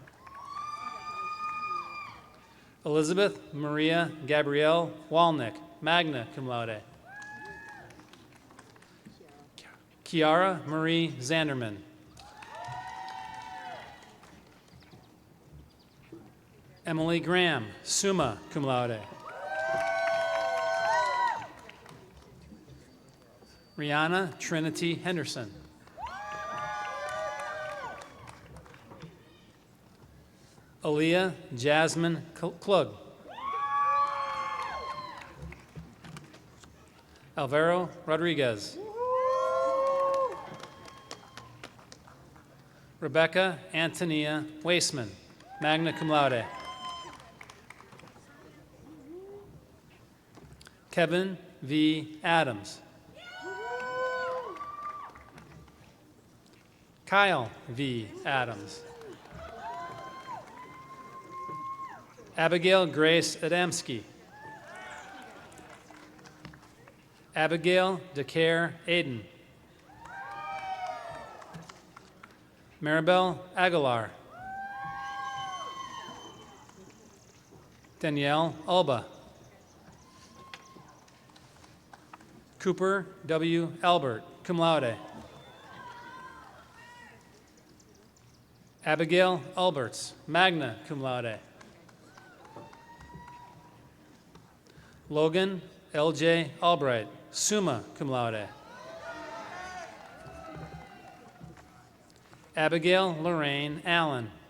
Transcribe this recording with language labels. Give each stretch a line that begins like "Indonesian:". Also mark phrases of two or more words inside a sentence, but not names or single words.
English: Elizabeth Maria Gabrielle Walnick,
Latin: magna cum laude.
English: Kiara Marie Zanderman. Emily Graham,
Latin: summa cum laude.
English: Rihanna Trinity Henderson. Aaliyah Jasmine Klug. Alvaro Rodriguez. Rebecca Antonia Waisman,
Latin: magna cum laude.
English: Kevin V. Adams. Kyle V. Adams. Abigail Grace Adamski. Abigail DeCare Aiden. Maribel Aguilar. Danielle Alba. Cooper W. Albert,
Latin: cum laude.
English: Abigail Alberts,
Latin: magna cum laude.
English: Logan L.J. Albright,
Latin: summa cum laude.
English: Abigail Lorraine Allen.